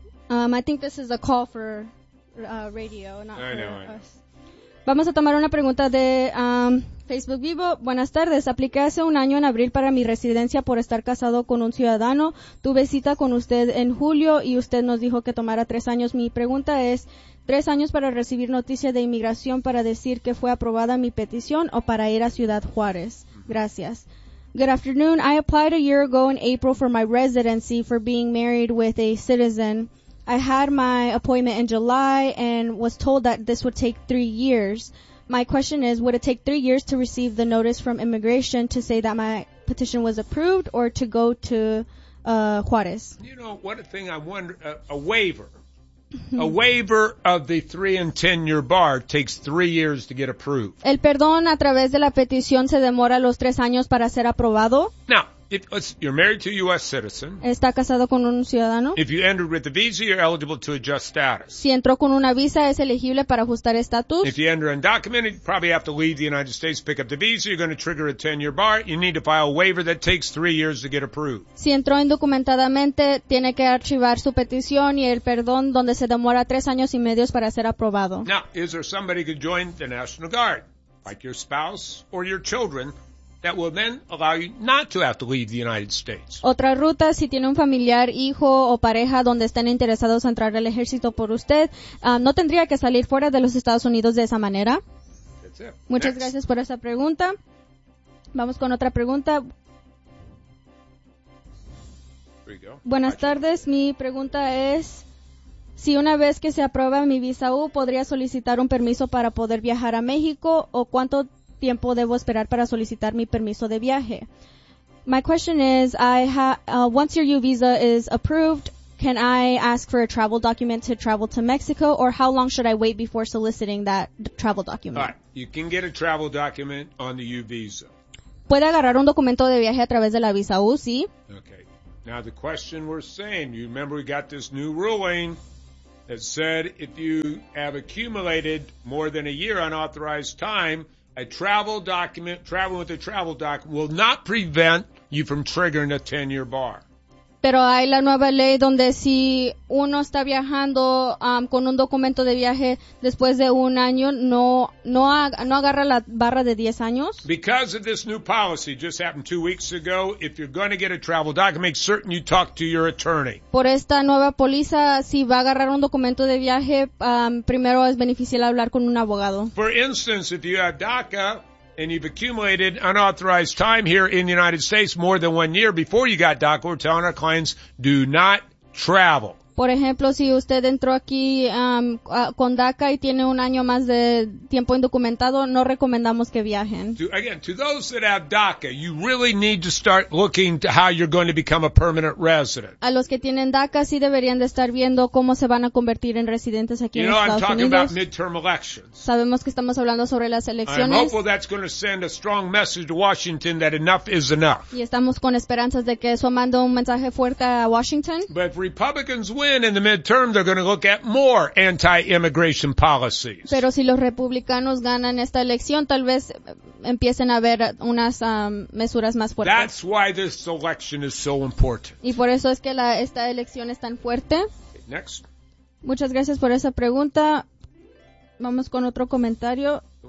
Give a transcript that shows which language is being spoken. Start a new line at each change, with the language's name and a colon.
English: I think this is a call for radio, not for us.
Spanish: Vamos a tomar una pregunta de Facebook Vivo. Buenas tardes. Apliqué hace un año en abril para mi residencia por estar casado con un ciudadano. Tuve cita con usted en julio y usted nos dijo que tomara 3 años. Mi pregunta es, ¿3 años para recibir noticia de inmigración para decir que fue aprobada mi petición o para ir a Ciudad Juárez?
English: Gracias. Good afternoon. I applied a year ago in April for my residency for being married with a citizen. I had my appointment in July and was told that this would take 3 years. My question is, would it take 3 years to receive the notice from immigration to say that my petition was approved or to go to Juarez? You know, what a thing I wonder, a waiver. A waiver of the 3 and 10 year bar takes 3 years to get approved.
Spanish: El perdón a través de la petición se demora los 3 años para ser aprobado.
English: Now, if you're married to a U.S. citizen,
Spanish: está casado con un ciudadano.
English: If you entered with a visa, you're eligible to adjust status.
Spanish: Si entró con una visa, es elegible para ajustar estatus.
English: If you enter undocumented, you probably have to leave the United States, pick up the visa, you're going to trigger a 10-year bar. You need to file a waiver that takes 3 years to get approved.
Spanish: Si entró indocumentadamente, tiene que archivar su petición y el perdón, donde se demora 3 años y medio para ser aprobado.
English: Now, is there somebody who could join the National Guard, like your spouse or your children, that will then allow you not to have to leave the United States?
Spanish: Otra ruta, si tiene un familiar, hijo o pareja donde estén interesados en entrar al ejército por usted, no tendría que salir fuera de los Estados Unidos de esa manera.
English: That's it.
Spanish: Muchas
English: Next.
Spanish: Gracias por esa pregunta. Vamos con otra pregunta.
English: There you go.
Spanish: Buenas Watch tardes. You. Mi pregunta es, si una vez que se aprueba mi visa U, ¿podría solicitar un permiso para poder viajar a México o cuánto tiempo debo esperar para solicitar mi permiso de viaje?
English: My question is, once your U visa is approved, Can I ask for a travel document to travel to Mexico, or how long should I wait before soliciting that travel document? All right. You can get a travel document on the U visa.
Spanish: Puede agarrar un documento de viaje a través de la visa U, sí.
English: Okay. Now the question we're saying, you remember we got this new ruling that said if you have accumulated more than a year unauthorized time, a travel document, traveling with a travel doc will not prevent you from triggering a 10-year bar.
Spanish: Pero hay la nueva ley donde si uno está viajando con un documento de viaje después de un año, no agarra la barra de 10 años.
English: Because of this new policy, just happened 2 weeks ago, if you're going to get a travel doc, make certain you talk to your attorney.
Spanish: Por esta nueva póliza, si va a agarrar un documento de viaje, primero es beneficial hablar con un abogado.
English: For instance, if you have DACA, and you've accumulated unauthorized time here in the United States more than 1 year before you got DACA, we're telling our clients, do not travel.
Spanish: Por ejemplo, si usted entró aquí con DACA y tiene un año más de tiempo indocumentado, no recomendamos que viajen.
English: To those that have DACA, you really need to start looking to how you're going to become a permanent resident.
Spanish: A los que tienen DACA, sí deberían de estar viendo cómo se van a convertir en residentes aquí en Estados
English: Unidos. I'm talking about midterm elections.
Spanish: Sabemos que estamos hablando sobre las elecciones.
English: I'm hopeful that's going to send a strong message to Washington that enough is enough.
Spanish: Y estamos con esperanzas de que eso mande un mensaje fuerte a Washington.
English: But Republicans win in the midterm, they're going to look at more anti-immigration policies.
Spanish: Pero si los republicanos ganan esta elección, tal vez empiecen a ver unas mesuras más fuertes.
English: That's why this election is so important.
Spanish: Y por eso es que esta elección es tan fuerte.
English: Next.
Spanish: Muchas gracias por esa pregunta. Vamos con otro comentario.